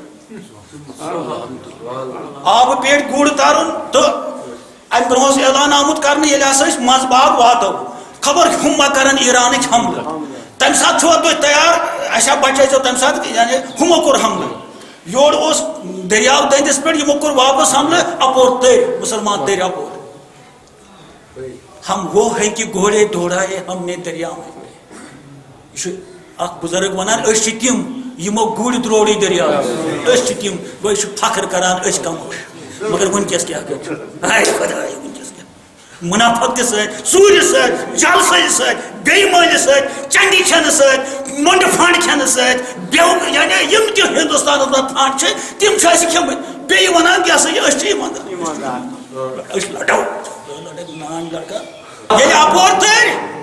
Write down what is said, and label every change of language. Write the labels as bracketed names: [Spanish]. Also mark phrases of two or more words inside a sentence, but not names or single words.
[Kashmiri] آبہٕ پیٹھ گُر ترُن تہٕ امہِ برونٛہہ اوس اعلان آمُت کرنہٕ ییٚلہِ ہسا أسۍ منٛزٕ باغ واتو خبر ہُم ما کرن ایرانٕکۍ حملہٕ تمہِ ساتہٕ چھُوا تُہۍ تیار اسہِ ہا بچٲیزیو تمہِ ساتہٕ یعنی ہُمو کوٚر حملہٕ یورٕ اوس دریاو دٔنٛدِس پٮ۪ٹھ یِمو کوٚر واپس حملہٕ اپور تٔرۍ مُسلمان تٔرۍ اپور [Urdu] ہم وہ ہیں کہ گھوڑے دوڑائے ہم نے دریا میں [Kashmiri] یہ اخ بزرگ ونان أسۍ چھِ تِم یِمو گُرۍ دروڑی دریا أسۍ چھِ تِم گوٚو چھِ فخر کران أسۍ کم مگر ونکس کیٛاہ گژھِ ہاے خۄداے ونکس کیٛاہ منافقت سۭتۍ ژوٗرِ سۭتۍ جلسٲیی سۭتۍ بے ایٖمٲنی سۭتۍ چندی کھٮ۪نہٕ سۭتۍ مۄنڈٕ فنڈ کھٮ۪نہٕ سۭتۍ بیٚو یعنی یِم تہِ ہندوستانس منٛز فنڈ چھِ تِم چھِ اَسہِ کھٮ۪مٕتۍ بیٚیہِ ونان کیٛاہ سا یہِ أسۍ چھِ ایٖماندار أسۍ لڑو نان لڑکا ییٚلہِ اپور تٔرۍ